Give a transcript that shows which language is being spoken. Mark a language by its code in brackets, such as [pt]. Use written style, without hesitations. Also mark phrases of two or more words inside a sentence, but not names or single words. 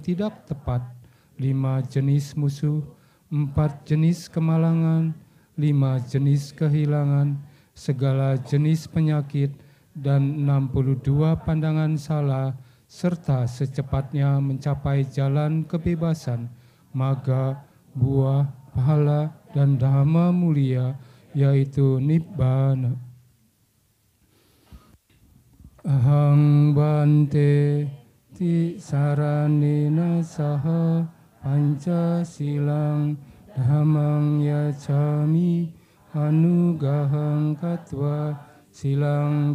[id] tidak tepat, 5 jenis musuh, 4 jenis kemalangan, 5 jenis kehilangan, segala jenis penyakit, dan 62 pandangan salah, serta secepatnya mencapai jalan kebebasan, maga, buah, pahala, dan dhamma mulia, yaitu Nibbana. [pi] Ahang Bante Tisaranena saha Pancasilang dhammang yacami anugahang katwa silang